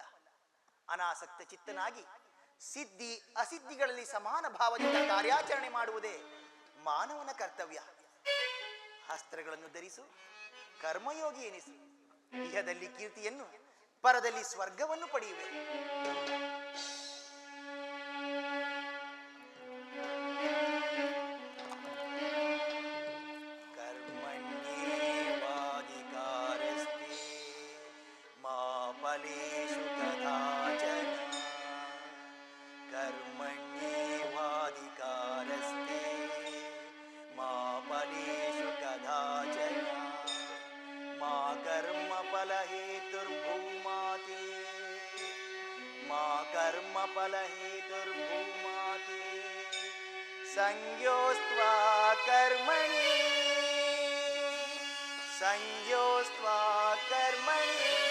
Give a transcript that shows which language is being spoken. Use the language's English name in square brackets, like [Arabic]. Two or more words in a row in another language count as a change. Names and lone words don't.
[Kannada] ಅನಾಸಕ್ತ ಚಿತ್ತನಾಗಿ ಸಿದ್ಧಿ ಅಸಿದ್ಧಿಗಳಲ್ಲಿ ಸಮಾನ ಭಾವದಿಂದ ಕಾರ್ಯಾಚರಣೆ ಮಾಡುವುದೇ ಮಾನವನ ಕರ್ತವ್ಯ. ಅಸ್ತ್ರಗಳನ್ನು ಧರಿಸು, ಕರ್ಮಯೋಗಿ ಎನಿಸು. ಇಹದಲ್ಲಿ ಕೀರ್ತಿಯನ್ನು, ಪರದಲ್ಲಿ ಸ್ವರ್ಗವನ್ನು ಪಡೆಯುವೆ. [Sanskrit] ಕರ್ಮಣ್ಯೇವಾಧಿಕಾರಸ್ತೆ ಮಾ ಫಲೇಷು ಕದಾಚನ. ಕರ್ಮಣ್ಯೇವಾಧಿಕಾರಸ್ತೆ ಮಾ ಫಲೇಷು ಕದಾಚನ. ಮಾ ಕರ್ಮ ಫಲ ಹೇತುರ್ಭೂಮಾತೆ. ಮಾ ಕರ್ಮ ಫಲ ಹೇತುರ್ಭೂಮಾತೆ. ಸಂಯೋಸ್ತ್ವಾ ಕರ್ಮಣಿ. ಸಂಯೋಸ್ತ್ವಾ ಕರ್ಮಣಿ.